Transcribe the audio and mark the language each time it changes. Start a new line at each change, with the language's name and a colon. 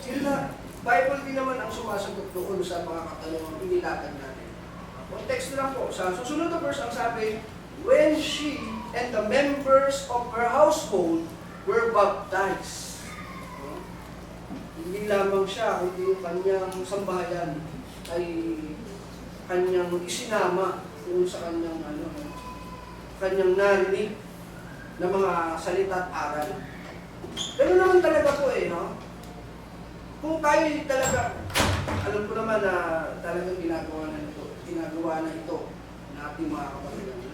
Filipino: Yun na, Bible din naman ang sumasagot doon sa mga katanungan inilatag natin. Context na lang po. Sa susunod na verse ang sabi,
English: when she and the members of her household were baptized.
Filipino: Hindi lamang siya, kundi yung kanyang sambahayan ay kanyang isinama yung sa kanyang kanyang narinig na mga salita at aral. Ganun naman talaga po no? Kung tayo talaga, alam ko naman na talagang ginagawa na ito na ating mga kapatid.